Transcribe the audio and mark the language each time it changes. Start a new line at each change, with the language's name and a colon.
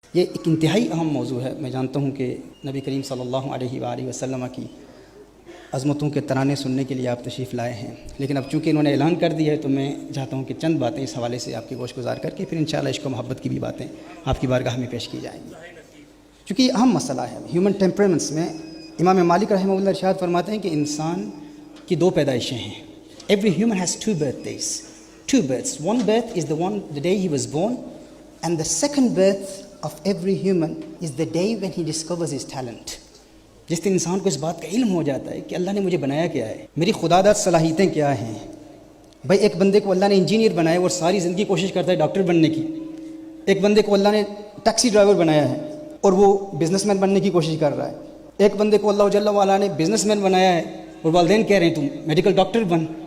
Urdu: یہ ایک انتہائی اہم موضوع ہے. میں جانتا ہوں کہ نبی کریم صلی اللہ علیہ وآلہ وسلم کی عظمتوں کے ترانے سننے کے لیے آپ تشریف لائے ہیں، لیکن اب چونکہ انہوں نے اعلان کر دیا ہے تو میں چاہتا ہوں کہ چند باتیں اس حوالے سے آپ کی گوش گزار کر کے پھر انشاءاللہ عشق و محبت کی بھی باتیں آپ کی بارگاہ میں پیش کی جائیں گی. چونکہ یہ اہم مسئلہ ہے ہیومن ٹیمپرمنٹس میں. امام مالک رحمہ اللہ ارشاد فرماتے ہیں کہ انسان کی دو پیدائشیں ہیں.
English: Every human has two births. One birth is the day he was born, and the second birth of every human is the day when he discovers his talent.
Urdu: جس دن انسان کو اس بات کا علم ہو جاتا ہے کہ اللہ نے مجھے بنایا کیا ہے، میری خدا داد صلاحیتیں کیا ہیں. بھائی ایک بندے کو اللہ نے انجینئر بنایا اور ساری زندگی کوشش کرتا ہے ڈاکٹر بننے کی. ایک بندے کو اللہ نے ٹیکسی ڈرائیور بنایا ہے اور وہ بزنس مین بننے کی کوشش کر رہا ہے. ایک بندے کو اللہ جل وعلا نے بزنس مین بنایا ہے اور والدین کہہ رہے ہیں تم میڈیکل ڈاکٹر بن.